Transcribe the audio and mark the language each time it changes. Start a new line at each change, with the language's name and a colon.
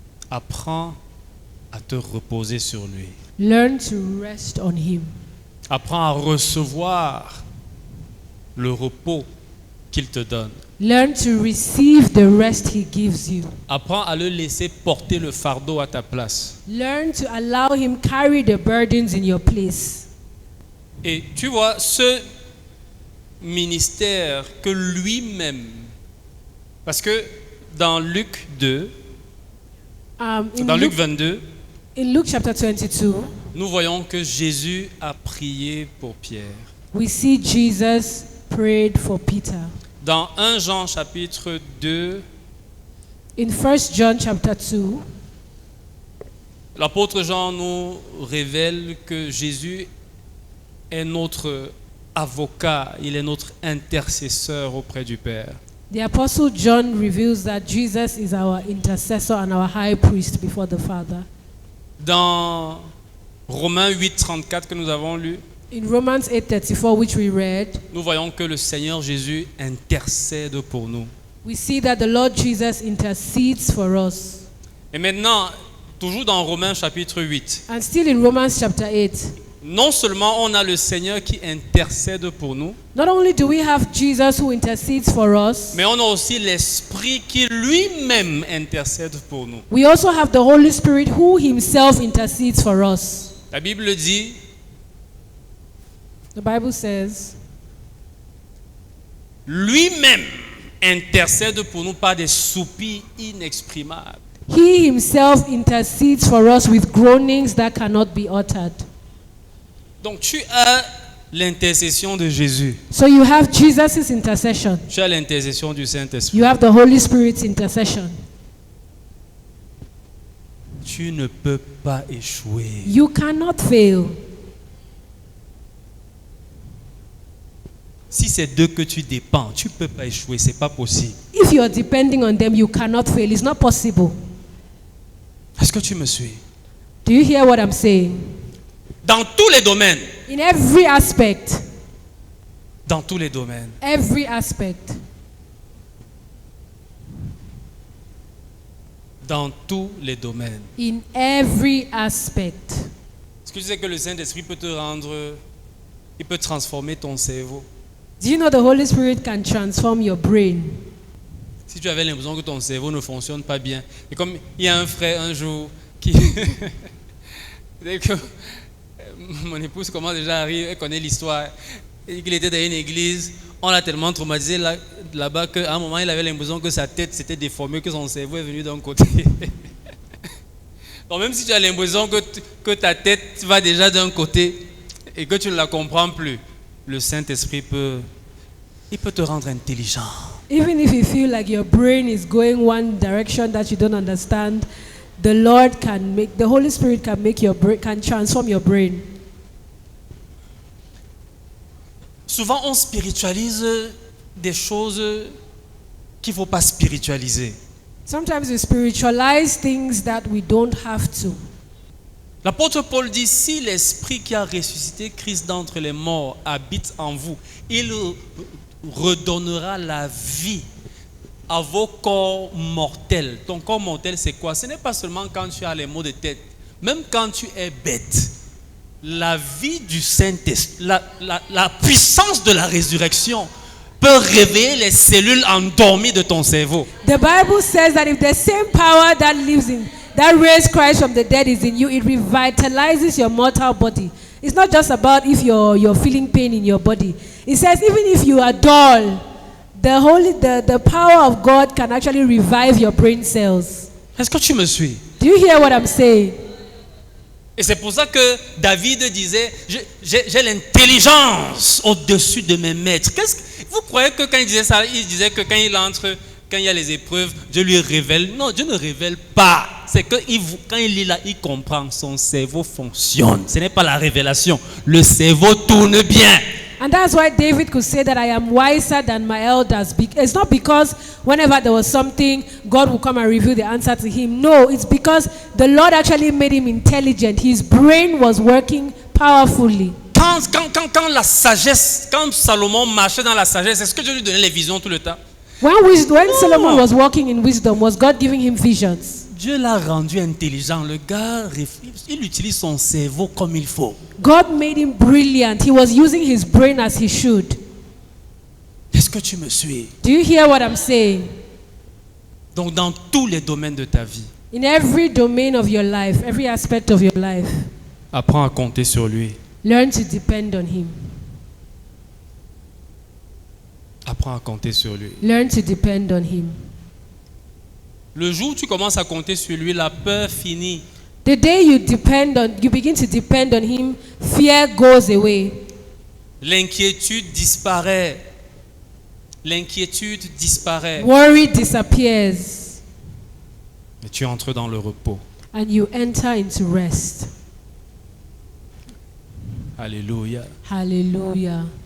French: Apprends à te reposer sur lui.
English: Learn to rest on him.
French: Apprends à recevoir le repos qu'il te donne.
English: Learn to receive the rest he gives you.
French: Apprends à le laisser porter le fardeau à ta place.
English: Learn to allow him carry the burdens in your place.
French: Et tu vois, ce ministère que lui-même, parce que dans Luc 2, dans Luc 22,
English: in Luke chapter 22,
French: nous voyons que Jésus a prié pour Pierre.
English: we see Jesus prayed for Peter.
French: Dans 1 Jean chapitre 2,
English: In 1 John chapter 2,
French: l'apôtre Jean nous révèle que Jésus est notre avocat, il est notre intercesseur auprès du Père.
English: the apostle John reveals that Jesus is our intercessor and our high priest before the Father.
French: Dans Romains 8:34 que nous avons lu,
English: In Romans 8:34, which we read,
French: nous voyons que le Seigneur Jésus intercède pour nous.
English: we see that the Lord Jesus intercedes for us.
French: Et maintenant, toujours dans Romains chapitre 8,
English: And still in Romans chapter 8,
French: non seulement on a le Seigneur qui intercède pour nous,
English: not only do we have Jesus who intercedes for us,
French: mais on a aussi l'Esprit qui lui-même intercède pour nous.
English: we also have the Holy Spirit who himself intercedes for us.
French: La Bible dit,
English: The Bible says,
French: lui-même intercède pour nous par des soupirs inexprimables.
English: he himself intercedes for us with groanings that cannot be uttered.
French: Donc tu as l'intercession de Jésus,
English: So you have Jesus' intercession.
French: tu as l'intercession du Saint-Esprit.
English: You have the Holy Spirit's intercession.
French: Tu ne peux pas échouer.
English: You cannot fail.
French: Si c'est d'eux que tu dépends, tu ne peux pas échouer, c'est pas possible.
English: If you are depending on them, you cannot fail. It's not possible.
French: Est-ce que tu me suis?
English: Do you hear what I'm saying?
French: Dans tous les domaines,
English: In every aspect,
French: dans tous les domaines.
English: every aspect,
French: Dans tous les domaines.
English: in every aspect.
French: Est-ce que tu sais que le Saint-Esprit peut te rendre, il peut transformer ton cerveau?
English: Do you know the Holy Spirit can transform your brain?
French: Si tu avais l'impression que ton cerveau ne fonctionne pas bien, et comme il y a un frère un jour qui... Dès que mon épouse commence déjà à rire, elle connaît l'histoire, et qu'il était dans une église, on l'a tellement traumatisé là-bas qu'à un moment il avait l'impression que sa tête s'était déformée, que son cerveau est venu d'un côté. Donc même si tu as l'impression que ta tête va déjà d'un côté et que tu ne la comprends plus, le Saint-Esprit peut te rendre intelligent.
English: Even if you feel like your brain is going one direction that you don't understand, the Holy Spirit can transform your brain.
French: Souvent, on spiritualise des choses qu'il ne faut pas spiritualiser.
English: Sometimes we spiritualize things that we don't have to.
French: L'apôtre Paul dit, si l'Esprit qui a ressuscité Christ d'entre les morts habite en vous, il redonnera la vie à vos corps mortels. Ton corps mortel, c'est quoi? Ce n'est pas seulement quand tu as les maux de tête. Même quand tu es bête, la vie du Saint-Esprit, la puissance de la résurrection peut réveiller les cellules endormies de ton cerveau.
English: The Bible says that if the same power that raised Christ from the dead is in you, it revitalizes your mortal body. It's not just about if you're feeling pain in your body. It says even if you are dull, the power of God can actually revive your brain cells.
French: Est-ce que tu me suis?
English: Do you hear what I'm saying?
French: Et c'est pour ça que David disait, j'ai l'intelligence au-dessus de mes maîtres. Vous croyez que quand il disait ça, il disait que quand il y a les épreuves, Dieu lui révèle? Non, Dieu ne révèle pas. C'est que quand il lit là, il comprend, son cerveau fonctionne. Ce n'est pas la révélation. Le cerveau tourne bien.
English: And that's why David could say that I am wiser than my elders. It's not because whenever there was something, God would come and reveal the answer to him. No, it's because the Lord actually made him intelligent. His brain was working powerfully.
French: Quand la sagesse, quand Salomon marchait dans la sagesse, est-ce que Dieu lui donnait les visions tout le temps?
English: When Solomon was walking in wisdom, was God giving him visions?
French: Dieu l'a rendu intelligent. Le gars, il utilise son cerveau comme il faut.
English: God made him brilliant. He was using his brain as he should.
French: Est-ce que tu me suis?
English: Do you hear what I'm saying?
French: Donc dans tous les domaines de ta vie,
English: in every domain of your life, every aspect of your life,
French: apprends à compter sur lui.
English: Learn to depend on him.
French: Apprends à compter sur lui.
English: Learn to depend on him.
French: Le jour où tu commences à compter sur lui, la peur finit.
English: The day you begin to depend on him, fear goes away.
French: L'inquiétude disparaît. L'inquiétude disparaît.
English: Worry disappears.
French: Et tu entres dans le repos.
English: And you enter into rest.
French: Alléluia.
English: Hallelujah.